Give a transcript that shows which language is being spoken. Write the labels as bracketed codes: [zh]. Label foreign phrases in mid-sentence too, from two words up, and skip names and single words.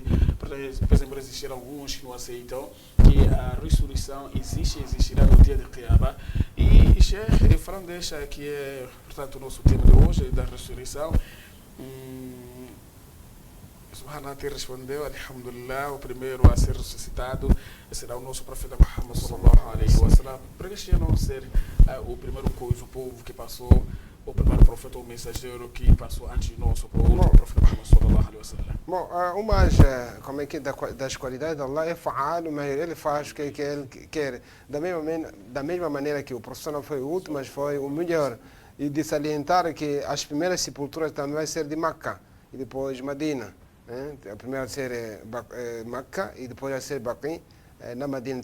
[pt] Apesar de existir alguns que não aceitam que a ressurreição existirá no dia de Qiyamah. E Sheikh, falando desta que é, portanto, o nosso tema de hoje, da ressurreição, Subhanallah respondeu, alhamdulillah, o primeiro a ser ressuscitado será o nosso profeta Muhammad [ar] صلى الله عليه وسلم. [pt] Para que não ser o primeiro coisa, o povo que passou, o primeiro profeta ou mensageiro que passou antes de nós, o profeta Muhammad [ar] صلى الله عليه وسلم. [pt] Bom, como é que das qualidades de Allah é fa'al, mas ele faz o que ele quer. Da mesma maneira que o profeta não foi o último, mas foi o melhor. E de salientar que as primeiras sepulturas também vai ser de Meca e depois Medina. A primeira a ser Meca e depois a ser Baqi na Medina.